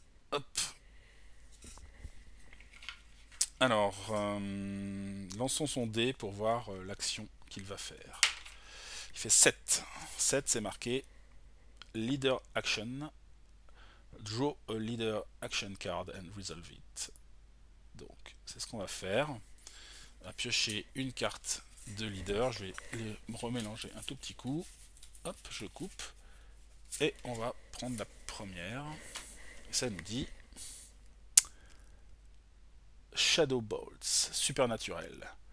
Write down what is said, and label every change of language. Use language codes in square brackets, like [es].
[fr] Hop. Alors, lançons son dé pour voir l'action qu'il va faire. Il fait 7. 7, c'est marqué Leader Action. [en] Draw a Leader Action card and resolve it. [fr] Donc, c'est ce qu'on va faire. On va piocher une carte de leader. Je vais les remélanger un tout petit coup. Hop, je coupe. Et on va prendre la première. Et ça nous dit Shadow Bolts, supernaturel.